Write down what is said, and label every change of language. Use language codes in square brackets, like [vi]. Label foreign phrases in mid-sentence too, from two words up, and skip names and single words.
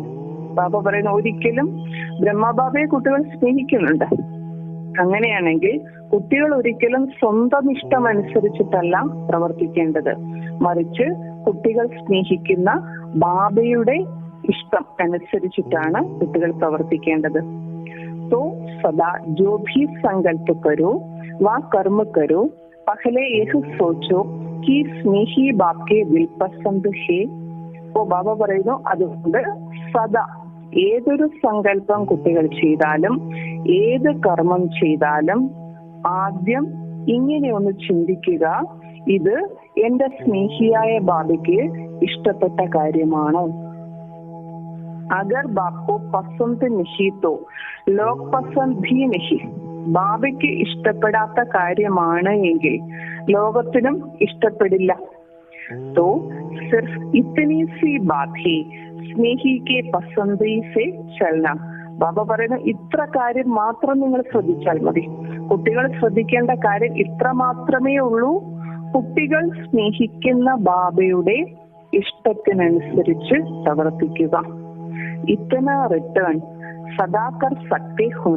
[ml] ബാബ പറയുന്ന ഒരിക്കലും ബ്രഹ്മബാബയെ കുട്ടികൾ സ്നേഹിക്കുന്നുണ്ട്. അങ്ങനെയാണെങ്കിൽ കുട്ടികൾ ഒരിക്കലും സ്വന്തം ഇഷ്ടം അനുസരിച്ചിട്ടല്ല പ്രവർത്തിക്കേണ്ടത്, മറിച്ച് കുട്ടികൾ സ്നേഹിക്കുന്ന ബാബയുടെ ഇഷ്ടം അനുസരിച്ചിട്ടാണ് കുട്ടികൾ പ്രവർത്തിക്കേണ്ടത്. [hi] तो सदा जो भी संकल्प करो व कर्म करो पहले यह सोचो कि स्नेही बाप के दिल पसंद है. [ml] ഓ ബാബ പറയുന്നു, അതുകൊണ്ട് സദാ ഏതൊരു സങ്കല്പം കുട്ടികൾ ചെയ്താലും ഏത് കർമ്മം ചെയ്താലും ആദ്യം ഇങ്ങനെ ഒന്ന് ചിന്തിക്കുക, ഇത് എന്റെ സ്നേഹിയായ ബാബയ്ക്ക് ഇഷ്ടപ്പെട്ട കാര്യമാണോ? [hi] अगर बापो पसंद नहीं तो लोक पसंद भी नहीं. [ml] ബാബയ്ക്ക് ഇഷ്ടപ്പെടാത്ത കാര്യമാണ് എങ്കിൽ ലോകത്തിനും ഇഷ്ടപ്പെടില്ല. [hi] तो सिर्फ इतनी सी बात है स्नेही के पसंदी से चलना. [ml] ബാബ പറയുന്ന ഇത്ര കാര്യം മാത്രം നിങ്ങൾ ശ്രദ്ധിച്ചാൽ മതി. കുട്ടികൾ ശ്രദ്ധിക്കേണ്ട കാര്യം ഇത്ര മാത്രമേ ഉള്ളൂ, കുട്ടികൾ സ്നേഹിക്കുന്ന ബാബയുടെ ഇഷ്ടത്തിനനുസരിച്ച് പ്രവർത്തിക്കുക. [hi] इतना रिटर्न सदाकर सकते होना.